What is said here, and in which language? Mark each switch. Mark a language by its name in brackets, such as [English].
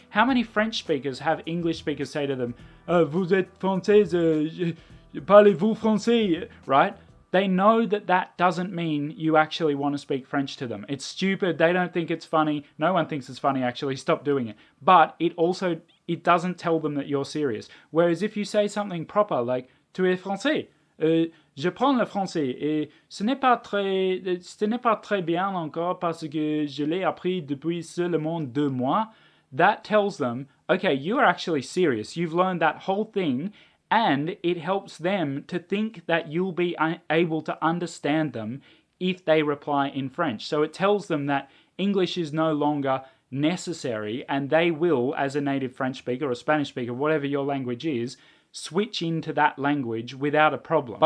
[English] How many French speakers have English speakers say to them, [French] vous êtes française, parlez-vous français, [English] right? They know that that doesn't mean you actually want to speak French to them. It's stupid, they don't think it's funny, no one thinks it's funny actually, stop doing it. But it doesn't tell them that you're serious. Whereas if you say something proper like, [French] tu es français, je prends le français et ce n'est pas très bien encore parce que je l'ai appris depuis seulement 2 mois, [English] that tells them, okay, you are actually serious. You've learned that whole thing, and it helps them to think that you'll be able to understand them if they reply in French. So it tells them that English is no longer necessary, and they will, as a native French speaker or Spanish speaker, whatever your language is, switch into that language without a problem.